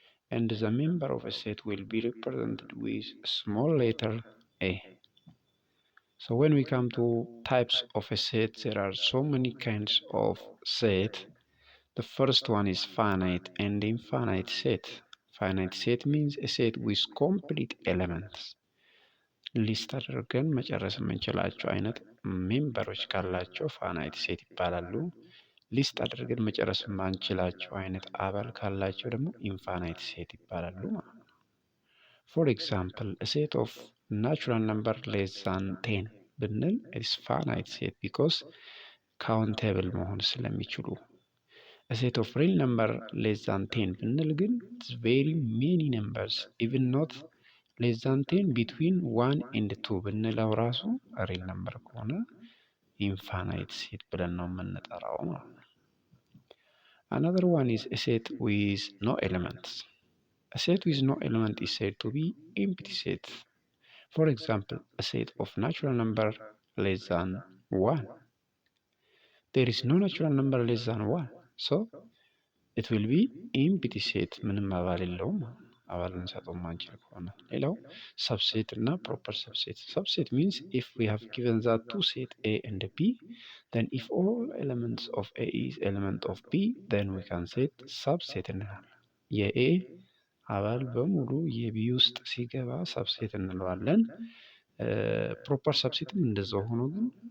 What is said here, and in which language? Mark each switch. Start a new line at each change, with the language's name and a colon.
English: And the member of a set will be represented with small letter a. So when we come to types of a set, there are so many kinds of set. The first one is finite and infinite set. Finite set means a set with complete elements.
Amharic: ሊስት አድርገን መጨረስ የምንችላቸው አይነት ሜምበሮች ካላቸው ፋናይት ሴት ይባላሉ። ሊስት አድርገን መጨረስ የማንችላቸው አይነት አባል ካላቸው ደግሞ ኢንፋናይት ሴት ይባላሉ ማለት ነው።
English: ፎር ኤግዛምፕል ሴት ኦፍ ናቹራል ነምበር ሌስ ዛን 10
Amharic: ብንል
English: ኢትስ ፋናይት ሴት ቢኮዝ ካውንቴብል
Amharic: መሆን ስለሚችሉ።
English: ሴት ኦፍ ሪል ነምበር ሌስ ዛን 10
Amharic: ብንል ግን
English: ኢትስ ቬሪ ሜኒ ነምበርስ ኢቭን ኖት ሌስ ዛን 10 ቢትዊን 1 ኤንድ 2
Amharic: ብንለው ራሱ ሪል ነምበር ከሆነ ኢንፋናይት ሴት ብለን ነው የምንጠራው ማለት ነው።
English: Another one is a set with no elements. A set with no element is said to be empty set. For example, a set of natural number less than 1. There is no natural number less than 1. So, it will be empty set.
Amharic: ምንም አባል የለውም። አባል ልንሰጠው ማንችል ከሆነ። ሌላው subset እና proper subset.
English: Subset means if we have given that two set A and B, then if all elements of A is element of B, then we can set subset
Amharic: እንላለን። የA አባል በሙሉ የቢ ውስጥ ሲገባ ሰብሴት እንለዋለን። ፕሮፐር ሰብሴትም እንደዛው ሆኖ ግን